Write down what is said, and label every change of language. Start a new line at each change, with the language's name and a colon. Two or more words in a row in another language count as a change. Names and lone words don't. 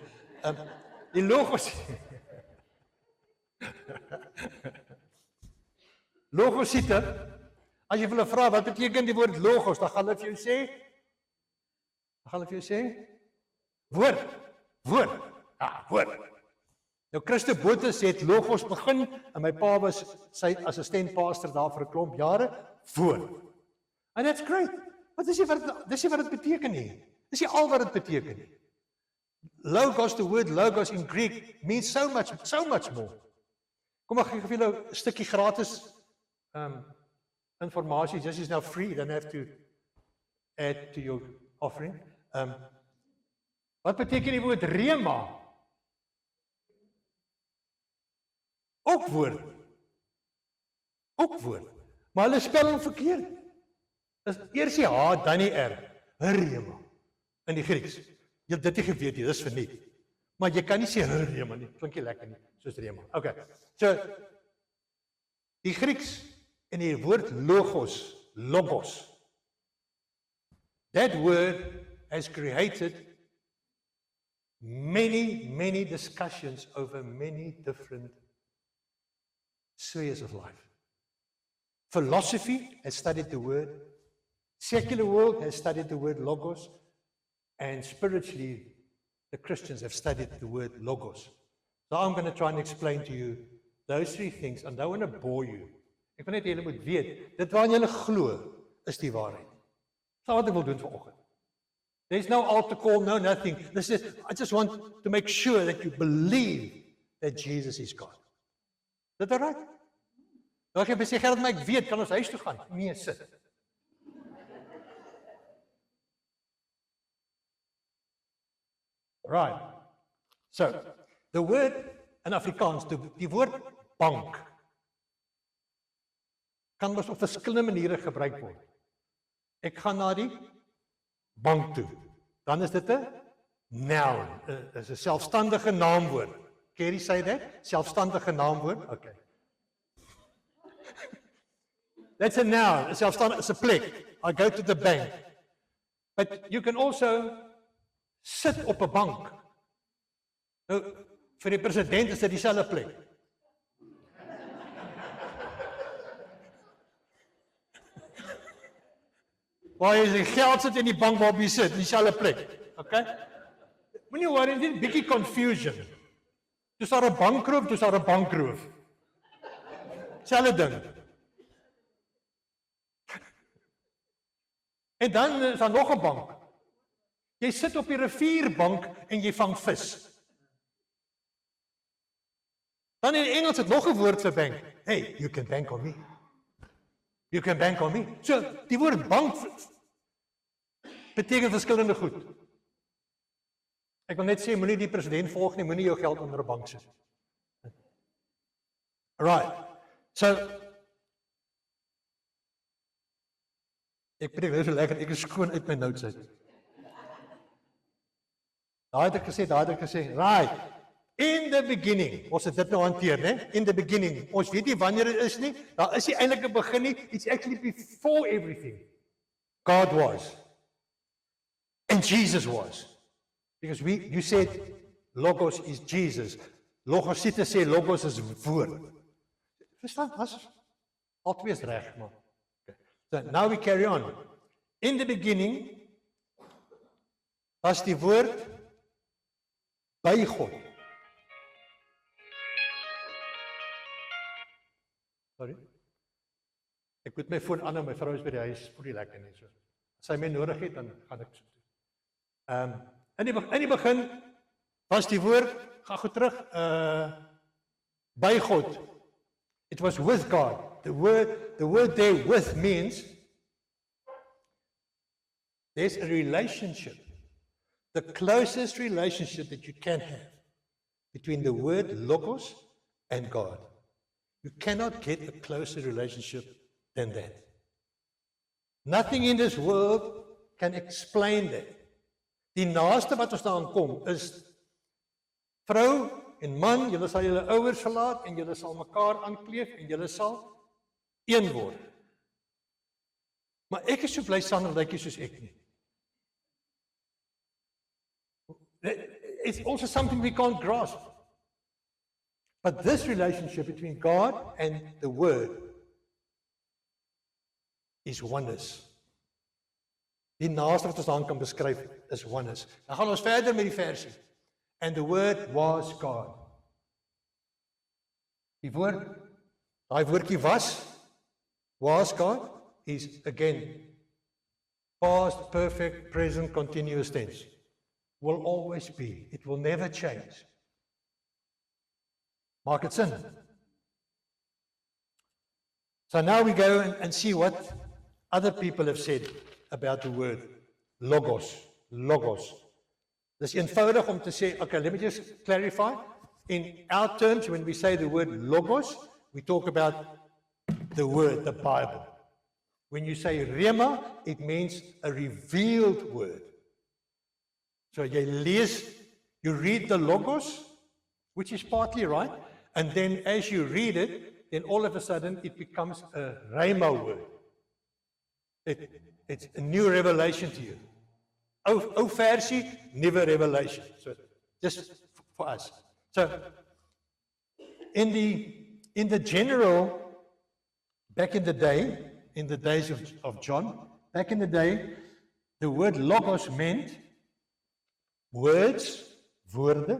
Afrikaans: Die logosiete, as jy vir hulle vra, wat beteken die woord logos, dan gaan hulle vir jou sê, woord. Ja, woord. Nou Christo Botha het logos begin en my pa was sy assistent pastor daar vir 'n klomp jare, woord.
English: And that's great.
Afrikaans: Maar dis nie wat dit beteken nie. Dis nie al wat dit beteken nie.
English: Logos, the word logos in Greek means so much more.
Afrikaans: Kom ek gee vir julle 'n stukkie gratis information.
English: This is now free, then have to add to your offering.
Afrikaans: Wat beteken die woord rema? Ook woord. Maar hulle spel hom verkeerd. Dis eers die H, dan die R. Rema. In die Grieks. Jy het dit nie geweet nie, dis verniet. Maar jy kan nie sê rema nie, klink nie lekker nie, soos rema. Okay. So, die Grieks en die woord logos.
English: That word has created many discussions over many different spheres of life. Philosophy has studied the word, secular world has studied the word logos, and spiritually, the Christians have studied the word logos. So I'm going to try and explain to you those three things, and I don't want to bore you.
Afrikaans: Ek wil net julle moet weet, dit waarin julle glo, is die waarheid. Dis wat ek wil doen vanoggend.
English: There's no altar call, no nothing. I just want to make sure that you believe that Jesus is God.
Afrikaans: Is dit reg? Nou ek het gesê, Gerard, maar ek weet, kan ons huis toe gaan? Nee, sit. Right.
English: So, the word in Afrikaans,
Afrikaans: die woord bank, kan ons op verskillende maniere gebruik word. Ek gaan na die bank toe. Dan is dit 'n noun, is 'n selfstandige naamwoord. Kerry sê dit, selfstandige naamwoord.
English: Okay. That's a noun,
Afrikaans: 'n selfstandige, is 'n plek.
English: I go to the bank. But you can also sit
Afrikaans: op 'n bank. Nou, vir die president is dit dieselfde plek. Waar jy die geld sit in die bank waarop jy sit, dieselfde plek. Okay? Moenie worry, dit is 'n bietjie confusion. Dis daar 'n bankroof, dis daar 'n bankroof. Selfde ding. En dan is daar nog 'n bank. Jy sit op die rivierbank en jy vang vis. Dan in Engels het nog 'n woord vir bank.
English: Hey, you can bank on me. You can bank on me.
Afrikaans: So, die woord bank beteken verskillende goed. Ek wil net sê, moenie die president volg nie, moenie jou geld onder 'n bank sit. Right. So, ek preek so lekker, ek is skoon uit my notes uit. Daar het ek gesê, right.
English: In the beginning,
Afrikaans: ons het dit nou hanteer, né?
English: In the beginning,
Afrikaans: ons weet nie wanneer dit is nie, daar is nie eintlik 'n begin nie,
English: it's actually before everything. God was. And Jesus was. Because you said, Logos is Jesus.
Afrikaans: Logosiete sê, Logos is woord. Verstaan? Al twee is reg, maar. Okay.
English: So, now we carry on. In the beginning, was
Afrikaans: die woord by God.
English: Sorry.
Afrikaans: Ek moet my foon aan, my vrou is by die huis, voel nie lekker nie so. As sy my nodig het, dan gaan ek so doen. In die begin was die woord, gaan goed terug, by God.
English: It was with God. The word there with means there's a relationship, the closest relationship that you can have between the word logos and God. You cannot get a closer relationship than that. Nothing in this world can explain that.
Afrikaans: Die naaste wat ons daaraan kom is vrou en man, julle sal julle ouers verlaat en julle sal mekaar aankleef en julle sal een word. Maar ek is so bly Sander dat jy soos ek nie.
English: It's also something we can't grasp. But this relationship between God and the Word is oneness.
Afrikaans: Die naaste wat ons dan kan beskryf is oneness. Dan gaan ons verder met die versie.
English: And the Word was God.
Afrikaans: Die woord, daai woordjie was God,
English: is again past, perfect, present, continuous tense. Will always be. It will never change.
Afrikaans: Maak dit sin?
English: So now we go and see what other people have said about the word logos.
Afrikaans: Logos. Dis eenvoudig om te sê,
English: okay, let me just clarify. In our terms, when we say the word logos, we talk about the word, the Bible. When you say rema, it means a revealed word. So you read the logos, which is partly right, and then as you read it, then all of a sudden it becomes a rhema word. It's a new revelation to you.
Afrikaans: Ou versie, nuwe
English: revelation. So just for us. So in the general, back in the day, in the days of John, back in the day, the word logos meant words, woorde.